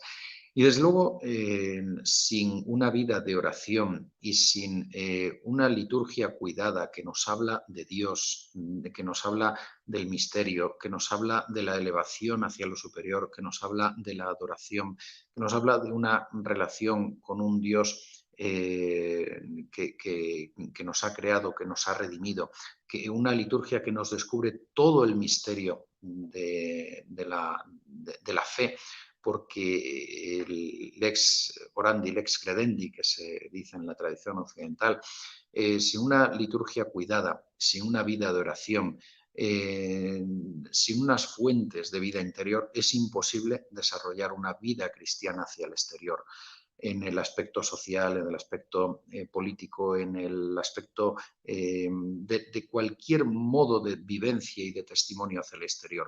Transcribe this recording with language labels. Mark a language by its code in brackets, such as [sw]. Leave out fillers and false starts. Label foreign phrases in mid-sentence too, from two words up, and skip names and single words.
[es] Y desde luego, sin una vida de oración y sin una liturgia cuidada que nos habla de Dios, que nos habla del misterio, que nos habla de la elevación hacia lo superior, que nos habla de la adoración, que nos habla de una relación con un Dios que nos ha creado, que nos ha redimido, que una liturgia que nos descubre todo el misterio de la fe, porque el [la] lex orandi, lex credendi, [es] que se dice en la tradición occidental, sin una liturgia cuidada, sin una vida de oración, sin unas fuentes de vida interior, es imposible desarrollar una vida cristiana hacia el exterior, en el aspecto social, en el aspecto político, en el aspecto de cualquier modo de vivencia y de testimonio hacia el exterior.